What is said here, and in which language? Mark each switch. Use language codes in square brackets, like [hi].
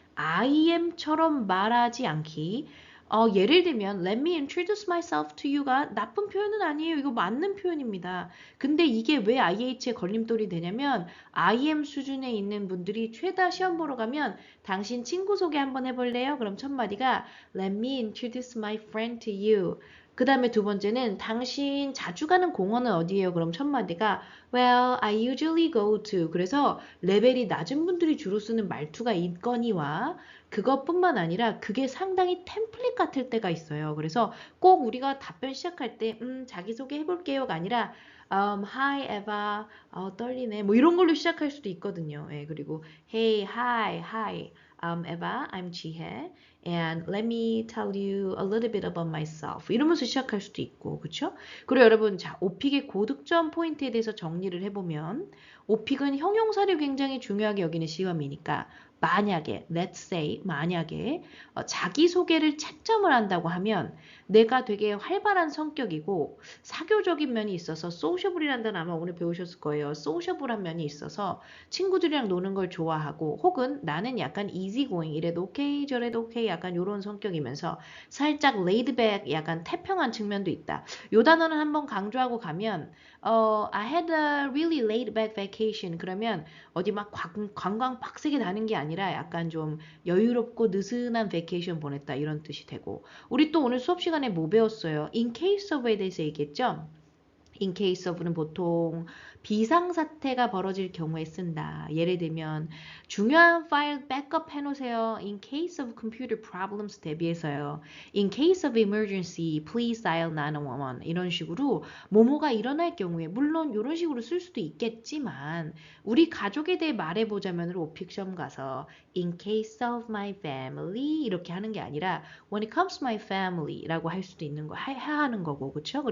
[ko] IM처럼 말하지 않기. 예를 들면 [en] Let me introduce myself to you [ko] 가 나쁜 표현은 아니에요. 이거 맞는 표현입니다. 근데 이게 왜 IH에 걸림돌이 되냐면 IM 수준에 있는 분들이 최다 시험 보러 가면 당신 친구 소개 한번 해볼래요? 그럼 첫 마디가 [en] Let me introduce my friend to you. [ko] 그 다음에 두 번째는 당신 자주 가는 공원은 어디예요? 그럼 첫 마디가 [en] Well, I usually go to. [ko] 그래서 레벨이 낮은 분들이 주로 쓰는 말투가 있거니와 그것뿐만 아니라 그게 상당히 템플릿 같을 때가 있어요. 그래서 꼭 우리가 답변 시작할 때 자기소개 해볼게요가 아니라 Hi Eva, 떨리네. 뭐 이런 걸로 시작할 수도 있거든요. 예, 그리고 [en] Hey, hi. Eva, I'm 지혜. And let me tell you a little bit about myself. [ko] 이러면서 시작할 수도 있고, 그쵸? 그리고 여러분, 자, 오픽의 고득점 포인트에 대해서 정리를 해보면, 오픽은 형용사를 굉장히 중요하게 여기는 시험이니까, 만약에, [en] let's say, [ko] 만약에 자기소개를 채점을 한다고 하면 내가 되게 활발한 성격이고 사교적인 면이 있어서 소셜이라는 단어 아마 오늘 배우셨을 거예요. 소셜한 면이 있어서 친구들이랑 노는 걸 좋아하고 혹은 나는 약간 easygoing 이래도 오케이 저래도 오케이 약간 이런 성격이면서 살짝 laidback 약간 태평한 측면도 있다. 요 단어는 한번 강조하고 가면 [en] I had a really laid back vacation [ko] 그러면 어디 막 관광 빡세게 다는 게 아니라 약간 좀 여유롭고 느슨한 베케이션 보냈다 이런 뜻이 되고 우리 또 오늘 수업 시간에 뭐 배웠어요? In case of에 대해서 얘기했죠? In case of는 보통 비상사태가 벌어질 경우에 쓴다. 예를 들면 중요한 파일 백업 해놓으세요. [en] In case of computer problems [ko] 대비해서요. [en] In case of emergency, please dial 911 [ko] 이런 식으로 뭐뭐가 일어날 경우에 물론 이런 식으로 쓸 수도 있겠지만 우리 가족에 대해 말해보자면 오픽션 가서 [en] In case of my family [ko] 이렇게 하는 게 아니라 [en] When it comes to my family [ko] 라고 할 수도 있는 거 하는 거고 그렇죠?